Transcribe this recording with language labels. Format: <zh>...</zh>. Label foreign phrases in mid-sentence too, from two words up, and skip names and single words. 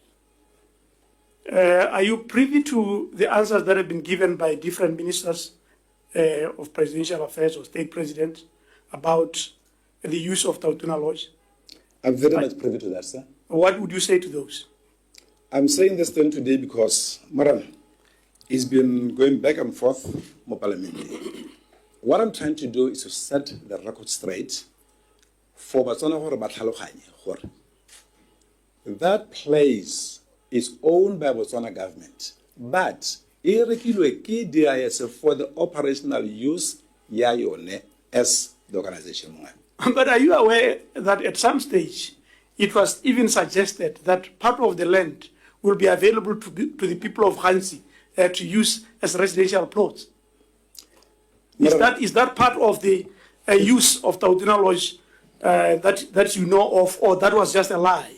<en>Are you privy to the answers that have been given by different ministers of presidential affairs or state presidents about the use of Tautona Lodge? I'm very much privy to that, sir. What would you say to those? I'm saying this thing today because, Maran, it's been going back and forth more parliament. What I'm trying to do is to set the record straight for Batswana</en> <tn>hore ba tlhaloganye hore</tn> <en>that place is owned by Botswana government, but</en> <tn>e rekilwe ke DIS</tn> <en>for the operational use</en> <tn>ya yone</tn> <en>as the organization. But are you aware that at some stage it was even suggested that part of the land will be available to the people of Hansi to use as residential plots? Is that part of the use of Tautona Lodge that you know of, or that was just a lie?</en>